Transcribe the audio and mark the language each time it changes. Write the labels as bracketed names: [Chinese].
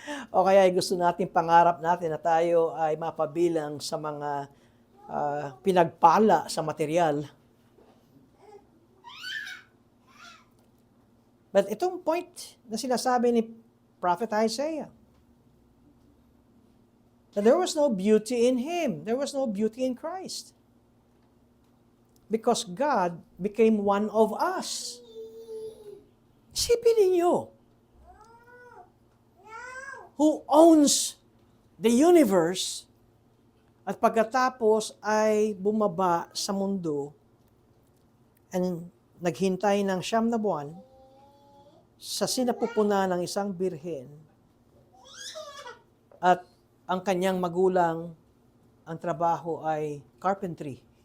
[Filipino] O kaya ay gusto natin, pangarap natin na tayo ay mapabilang sa mga pinagpala sa material. [English] But [Filipino] itong point na sinasabi ni [English] Prophet Isaiah, that there was no beauty in Him. There was no beauty in Christ. Because God became one of us. [Filipino] Isipin ninyo, [English] who owns the universe, [Filipino] at pagkatapos ay bumaba sa mundo and naghintay ng 9 na buwan sa sinapupuna ng isang birhen, at ang kanyang magulang, ang trabaho ay carpentry.